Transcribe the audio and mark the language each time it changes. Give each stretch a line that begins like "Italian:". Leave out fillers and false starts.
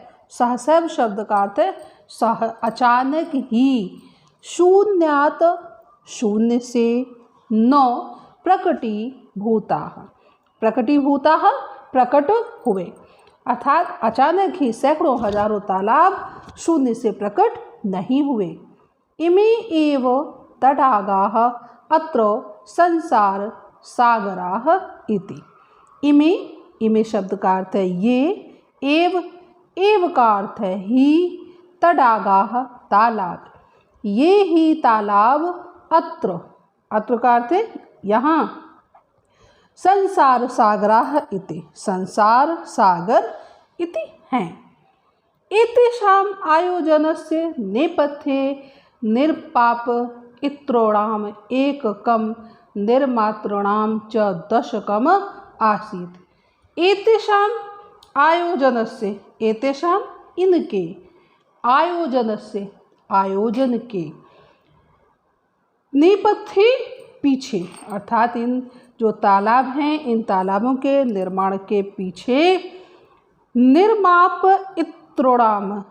Hindi: सहसैव शब्द का अर्थ है अचानक ही, शून्यात् शून्य से, न प्रकटीभूताः प्रकट हुए, अर्थात अचानक ही सैकड़ों हजारों तालाब शून्य से प्रकट नहीं हुए।
Sanskrit: इमे एव तडागाः अत्र संसार सागराः इति।
Hindi: इमे शब्द का अर्थ है ये, एव का अर्थ है ही, तडागाः तालाब, ये ही तालाब, अत्र का अर्थ है यहाँ, संसार सागराः इति, संसार सागर इति हैं।
Sanskrit: एतेषाम् आयोजनस्य नेपथ्ये निर्पाप इत्रोणाम एककं निर्मातॄणां च दशकम् आसीत्।
Hindi: एतेषाम् आयोजनस्य, एतेषाम् इनके, आयोजनस्य आयोजन के, नेपथ्ये पीछे, अर्थात इन जो तालाब हैं इन तालाबों के निर्माण के पीछे, निर्माप इत्रोणाम